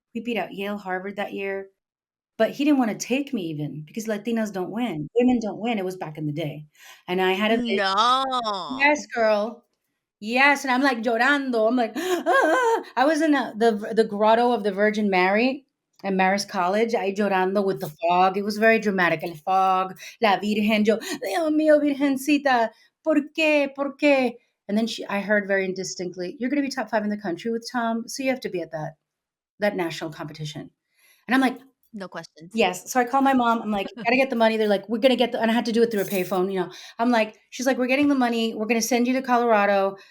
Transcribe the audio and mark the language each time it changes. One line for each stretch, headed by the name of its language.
English: We beat out Yale, Harvard that year, but he didn't wanna take me even because Latinas don't win. Women don't win, it was back in the day, and I had a vision. Yes, No. girl. Yes, and I'm, like,
Spanish: llorando.
English: I'm like, "Ah." I was in the grotto of the Virgin Mary at Marist College,
Spanish: ahí llorando
English: with the fog. It was very dramatic.
Spanish: El fog, la Virgen, yo, Dios mío, Virgencita, ¿por qué? ¿Por qué?
English: And then I heard very distinctly, "You're gonna be top 5 in the country with Tom, so you have to be at that national competition." And I'm like, No questions. yes. So I call my mom. I'm like, "Gotta get the money." They're like, "We're gonna get the," and I had to do it through a payphone. I'm like, she's like, "We're getting the money. We're gonna send you to Colorado."